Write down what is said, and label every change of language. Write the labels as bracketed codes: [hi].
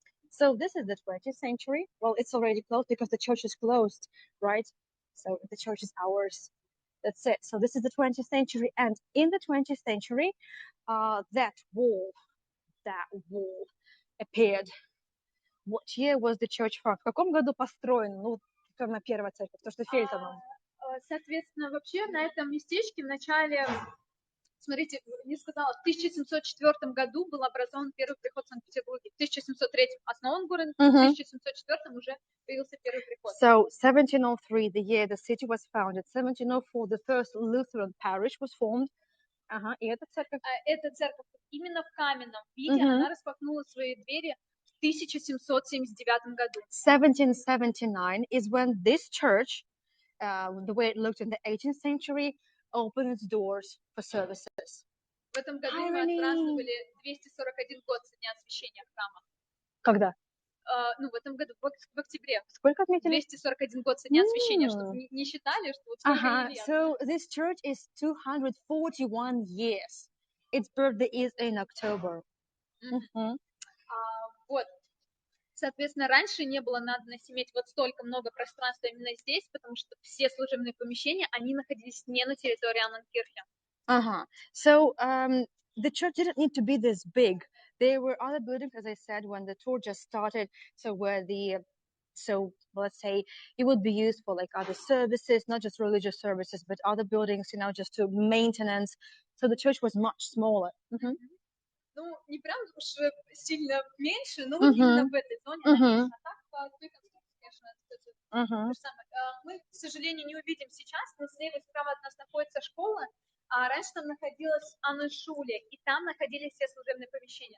[en] So this is the 20th century. Well, it's already closed because the church is closed, right? So the church is ours. That's it. So this is the 20th century. And in the 20th century, that wall appeared. What year was the church founded? [ru] В каком году построен? Ну, первая церковь, то, что Фельтоном. Соответственно, вообще на этом местечке в начале, смотрите, не сказала, в 1704 году был образован первый приход в Санкт-Петербурге. В 1703 основан город, в 1704 уже появился первый приход. [en] So 1703, the year the city was founded. 1704, the first Lutheran parish was formed. [ru] И эта церковь? Эта церковь именно в каменном виде, она распахнула свои двери в 1779 году. [en] 1779 is when this church, the way it looked in the 18th century, opened its doors for services. [ru] В этом году мы отпраздновали 241 год со дня освящения храма. Когда? Ну, в этом году, в октябре. Сколько отметили? 241 год со дня освящения, чтобы не считали, что вот сколько лет. [en] So this church is 241 years. Its birthday is in October. [ru] Вот. Соответственно, раньше не было надобности иметь вот столько много пространства именно здесь, потому что все служебные помещения, они находились не на территории Анненкирche. [en] So the church didn't need to be this big. There were other buildings, as I said, when the tour just started. So let's say it would be used for like other services, not just religious services, but other buildings, you know, just to maintenance. So the church was much smaller. [ru] Ну, не прям уж сильно меньше, но вот именно в этой зоне, конечно, так, по той конструкции, конечно, это то же самое. Мы, к сожалению, не увидим сейчас, но слева и справа от нас находится школа, а раньше там находилась Анненшуле, и там находились все служебные помещения.